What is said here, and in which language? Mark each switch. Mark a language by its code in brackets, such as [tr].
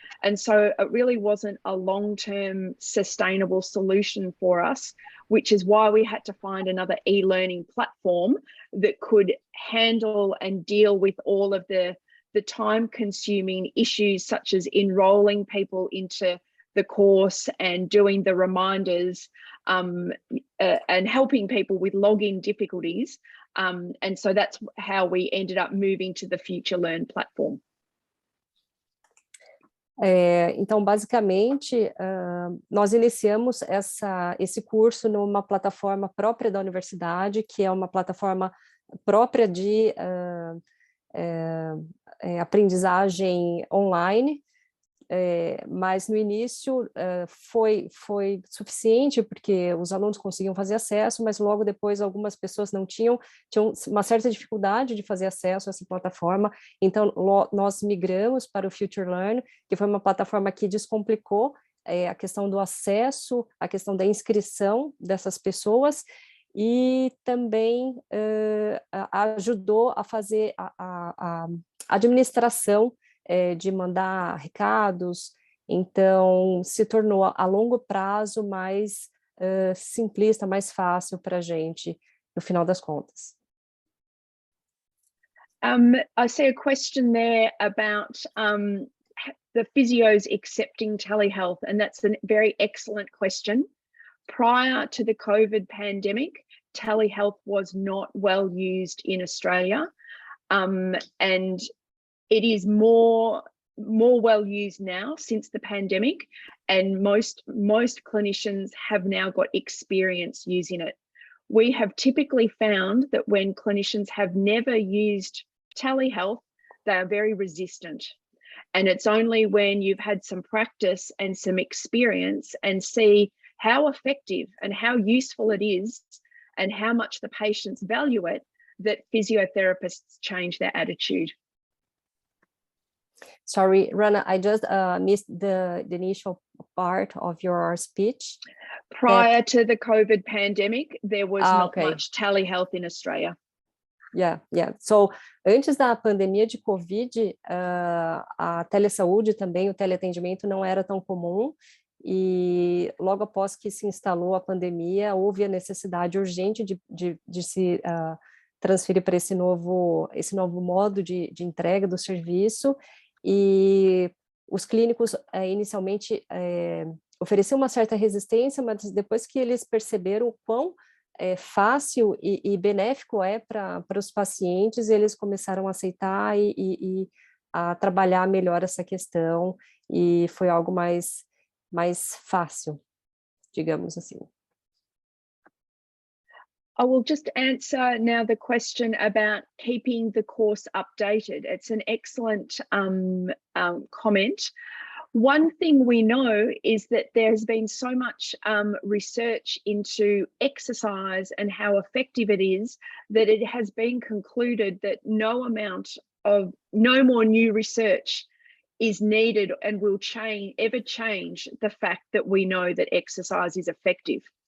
[en] And so it really wasn't a long-term sustainable solution for us, which is why we had to find another e-learning platform that could handle and deal with all of the time-consuming issues, such as enrolling people into the course and doing the reminders and helping people with login difficulties. And so that's how we ended up moving to the FutureLearn platform. [pt] Então, basicamente, nós iniciamos esse curso numa plataforma própria da universidade, que é uma plataforma própria de aprendizagem online, mas no início foi suficiente, porque os alunos conseguiam fazer acesso, mas logo depois algumas pessoas não tinham uma certa dificuldade de fazer acesso a essa plataforma, então nós migramos para o FutureLearn, que foi uma plataforma que descomplicou a questão do acesso, a questão da inscrição dessas pessoas, e também ajudou a fazer a administração de mandar recados, então se tornou a longo prazo mais simplista, mais fácil para a gente, no final das contas. [en] I see a question there about the physios accepting telehealth, and that's a very excellent question. Prior to the COVID pandemic, telehealth was not well used in Australia, and it is more well used now since the pandemic, and most clinicians have now got experience using it. We have typically found that when clinicians have never used telehealth, they are very resistant. And it's only when you've had some practice and some experience and see how effective and how useful it is and how much the patients value it that physiotherapists change their attitude. Sorry, Rana, I just missed the initial part of your speech. Prior to the COVID pandemic, there was not much telehealth in Australia. Yeah. [pt] So, antes da pandemia de Covid, a telesaúde também, o teleatendimento não era tão comum, e logo após que se instalou a pandemia, houve a necessidade urgente de se transferir para esse novo modo de entrega do serviço, e os clínicos inicialmente ofereciam uma certa resistência, mas depois que eles perceberam o quão fácil e benéfico é para os pacientes, eles começaram a aceitar e a trabalhar melhor essa questão, e foi algo mais fácil, digamos assim. [en] I will just answer now the question about keeping the course updated. It's an excellent comment. One thing we know is that there's been so much research into exercise and how effective it is that it has been concluded that no more new research is needed and will ever change the fact that we know that exercise is effective.